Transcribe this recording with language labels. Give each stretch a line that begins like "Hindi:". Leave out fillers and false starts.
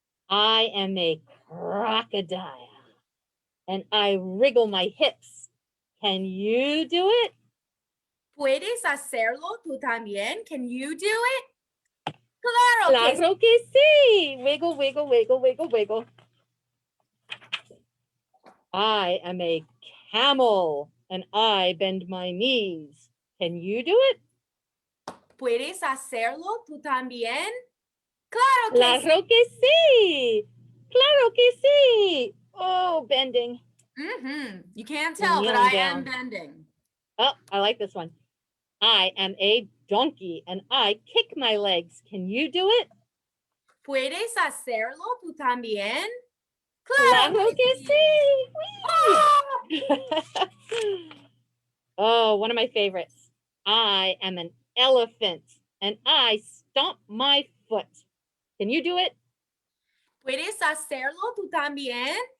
English: I am a crocodile and I wriggle my hips. Can you do it?
Spanish: ¿Puedes hacerlo tú también?
English: Can you do it?
Spanish: Claro que sí. Claro que sí.
English: Wiggle, wiggle, wiggle, wiggle, wiggle. I am a camel and I bend my knees. Can you do it?
Spanish: ¿Puedes hacerlo tú también? Claro que sí. Claro que sí. Claro que sí.
English: Oh, bending. You can't tell, but I am bending. Oh, I like this one. I am a donkey and I kick my legs. Can you do it?
Spanish: ¿Puedes hacerlo tú también? Claro que sí.
English: Oh, one of my favorites. I am an elephant and I stomp my foot. Can you do it?
Spanish: ¿Puedes hacerlo tú también?